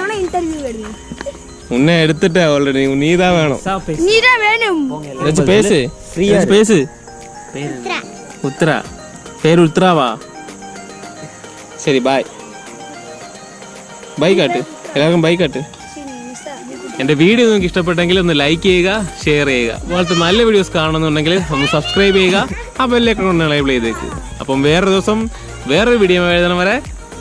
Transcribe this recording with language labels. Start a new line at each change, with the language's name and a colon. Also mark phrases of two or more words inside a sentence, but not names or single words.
Tamil: உன்னை எடுத்துட்ட ஆல்ரெடி, நீ தான் வேணும். நீதான் வேணும். ஏதாச்சும் பேசு, ஏதாச்சும் பேசு. உத்ரா, பேர் உத்ராவா? சரி, பாய்.
Malayalam: ബൈ കാട്ട്, എല്ലാവർക്കും ബൈ കാട്ട്. എൻ്റെ വീഡിയോ നിങ്ങൾക്ക് ഇഷ്ടപ്പെട്ടെങ്കിൽ ഒന്ന് ലൈക്ക് ചെയ്യുക, ഷെയർ ചെയ്യുക. അതുപോലത്തെ നല്ല വീഡിയോസ് കാണുന്നുണ്ടെങ്കിൽ ഒന്ന് സബ്സ്ക്രൈബ് ചെയ്യുക, ആ ബെല്ലൈക്കൺ ഒന്ന് എനേബിൾ ചെയ്തേക്ക്. അപ്പം വേറൊരു ദിവസം വേറൊരു വീഡിയോ എഴുതണം വരെ